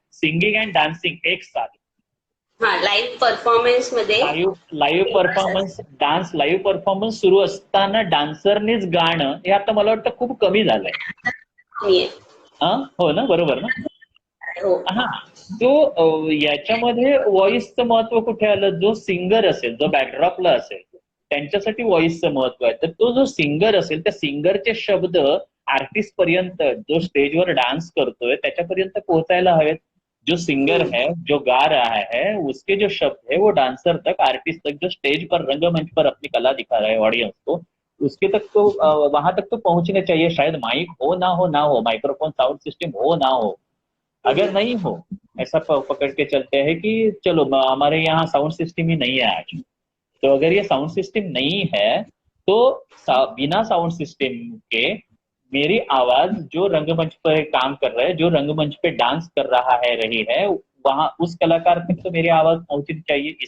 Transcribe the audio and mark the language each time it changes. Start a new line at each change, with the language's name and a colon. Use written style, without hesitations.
English: singing and dancing
Hindi: एक साथ।
Marathi: हाँ, लाईव्ह परफॉर्मन्स मध्ये live performance, dance live performance सुरू असताना डान्सरनेच गाणं, हे आता मला वाटतं खूप कमी झालंय. आहे. हा, हो ना, बरोबर ना. हो. हा, तो याच्यामध्ये व्हॉइसचं महत्व कुठे आलं? जो सिंगर असेल, जो बॅकड्रॉपला असेल, त्यांच्यासाठी व्हॉइसचं महत्व आहे. तर तो जो सिंगर असेल, त्या सिंगरचे शब्द आर्टिस्ट पर्यंत, जो स्टेजवर डान्स करतोय त्याच्यापर्यंत पोहोचायला हवेत.
Hindi: जो सिंगर है, जो गा रहा है, उसके जो शब्द है वो डांसर तक, आर्टिस्ट तक, जो स्टेज पर, रंगमंच पर अपनी कला दिखा रहा है ऑडियंस को, उसके तक तो वहां तक तो पहुंचने चाहिए। शायद माइक हो ना हो, माइक्रोफोन साउंड सिस्टम हो ना हो, अगर नहीं हो, ऐसा पकड़ के चलते हैं कि चलो हमारे यहाँ साउंड सिस्टम ही नहीं है आज, तो अगर ये साउंड सिस्टम नहीं है तो बिना साउंड सिस्टम के मेरी आवाज जो रंगमंच पर काम कर रहा है, जो रंगमंच पे डांस कर रहा है, रही है, वहां उस कलाकार तक तो मेरी आवाज पहुंचनी चाहिए।